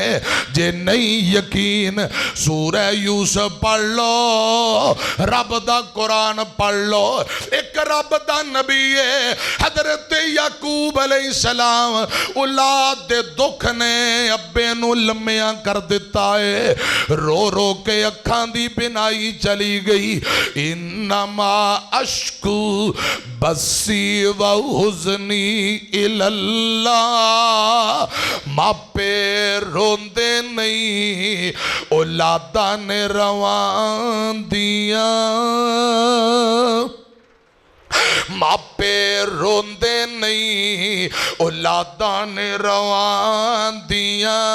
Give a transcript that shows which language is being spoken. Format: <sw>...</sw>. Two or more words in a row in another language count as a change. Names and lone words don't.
<pa>جے نہیں یقین سورہ یوسف پڑھ لو، رب دا قرآن پڑھ لو. اک رب دا نبی ہے حضرت یعقوب علیہ السلام، اولاد دے دکھ نے ابے نوں لمیاں کر دتا ہے. رو رو کے اکھاں دی بینائی چلی گئی.</pa> <ar>إنما أشكو بثي و حزني إلى الله.</ar> <pa>ماپے روندے نہیں اولادا نے رواں دیا، ماپے روندے نہیں اولادا نے رواں دیا.</pa>